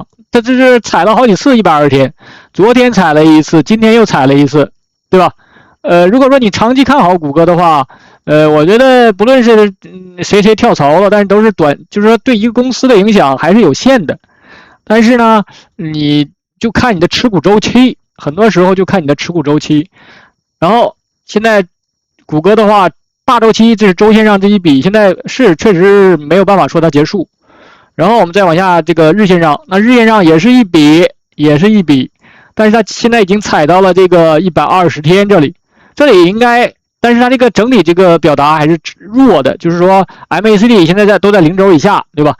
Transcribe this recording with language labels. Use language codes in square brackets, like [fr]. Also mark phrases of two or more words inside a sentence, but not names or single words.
[zh] 這是踩了好幾次120天，昨天踩了一次，今天又踩了一次，對吧？如果說你長期看好谷歌的話，我覺得不論是誰跳槽了，但是都是就是說對一個公司的影響還是有限的。但是呢，你就看你的持股週期，很多時候就看你的持股週期。然後現在谷歌的話，大週期這是週線上這一筆，現在是確實沒有辦法說它結束。然後我們再往下這個日線上，那日線上也是一筆，但是它現在已經踩到了這個120天這裡應該，但是它這個整體這個表達還是弱的，就是說 MACD 現在都在0軸以下，對吧？